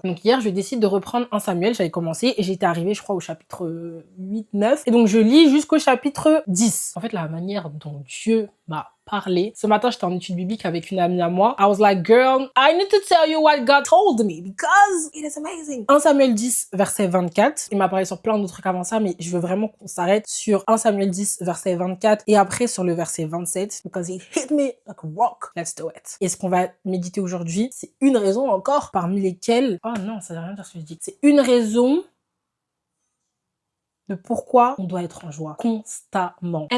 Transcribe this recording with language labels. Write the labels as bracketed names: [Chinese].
[French] Donc hier, je décide de reprendre un Samuel. J'avais commencé et j'étais arrivée, je crois, au chapitre 8, 9. Et donc, je lis jusqu'au chapitre 10. En fait, la manière dont Dieu m'a parlé. Ce matin, j'étais en étude biblique avec une amie à moi. [English] I was like, girl, I need to tell you what God told me because it is amazing. [French] 1 Samuel 10, verset 24. Il m'a parlé sur plein d'autres trucs avant ça, mais je veux vraiment qu'on s'arrête sur 1 Samuel 10, verset 24 et après sur le verset 27 [English] because it hit me like a rock. Let's do it. [French] Et ce qu'on va méditer aujourd'hui, c'est une raison encore parmi lesquelles... Oh non, ça veut rien dire ce que je dis. C'est une raison de pourquoi on doit être en joie constamment.